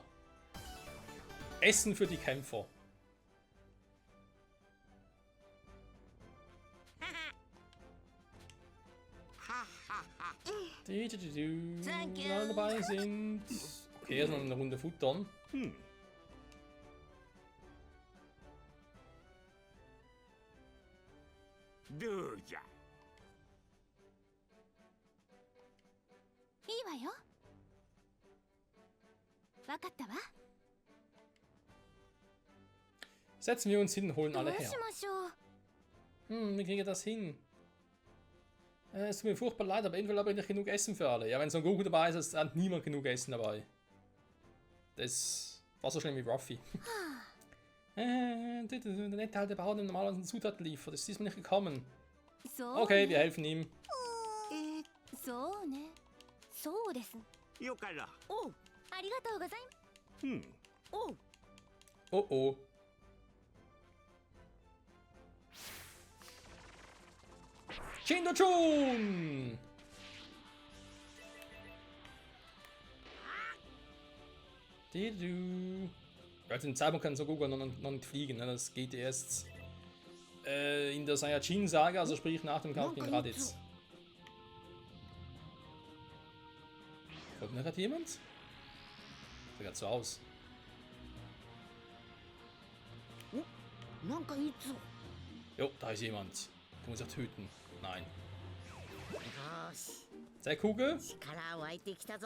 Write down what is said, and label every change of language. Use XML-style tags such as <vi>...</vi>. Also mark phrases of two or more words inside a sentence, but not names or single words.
<de>Essen für die Kämpfer. Die alle dabei sind. Okay, erstmal eine Runde futtern.</de> <ja>いいわよ。わかったわ。</ja> <de>Setzen wir uns hin und holen alle</de> <ja>どう</ja> <de>her.</de> <ja>しましょう。</ja> <de>Wie kriege ich das hin? Es tut mir furchtbar leid, aber eventuell habe ich nicht genug Essen für alle. Ja, wenn Son Goku dabei ist, hat niemand genug Essen dabei. Das war so schlimm wie Ruffy. Der nette alte Bauer, der normalerweise Zutaten liefert, ist diesmal nicht gekommen. Okay, wir helfen ihm.</de> <ja>そうね。そうです。よから。おう。ありがとうございます。おう。</ja> <de>Oh oh. Shin-Chun! Also den Zeitpunkt kann Son Goku noch nicht fliegen, ne? Das geht erst in der Saiyajin-Saga, also sprich nach dem Kampf gegen Raditz. Kommt noch gerade jemand? Sieht gerade so aus.</de> <ja>なんかいつ。</ja> <de>Jo, da ist jemand. Du musst er töten. Nein.</de> <ja>よし、</ja> <de>Zeckkugel?</de> <ja>力湧いてきたぞ。</ja>